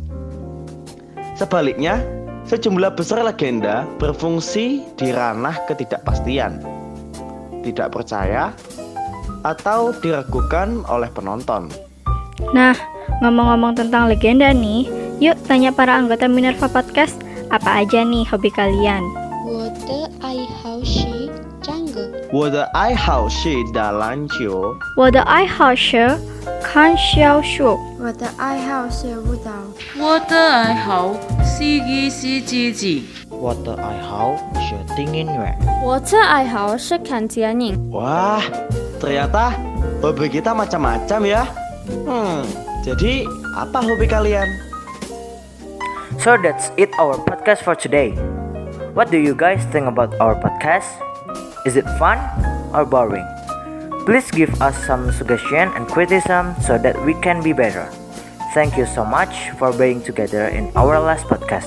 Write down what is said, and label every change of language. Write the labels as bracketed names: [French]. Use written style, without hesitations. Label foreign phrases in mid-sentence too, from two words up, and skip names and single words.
[Indonesian] Sebaliknya, sejumlah besar legenda berfungsi di ranah ketidakpastian, tidak percaya, atau diragukan oleh penonton. Nah, ngomong-ngomong tentang legenda nih, yuk tanya para anggota Minerva Podcast, apa aja nih hobi kalian? [Chinese] 我的爱好是唱歌。我的爱好是打篮球。我的爱好是看小说。我的爱好是舞蹈。我的爱好是艺术自己。我的爱好是听音乐。我的爱好是看电影。 [Indonesian] Wah, ternyata hobi kita macam-macam ya. Jadi apa hobi kalian? [English] So that's it our podcast for today. What do you guys think about our podcast? Is it fun or boring? Please give us some suggestion and criticism so that we can be better. Thank you so much for being together in our last podcast.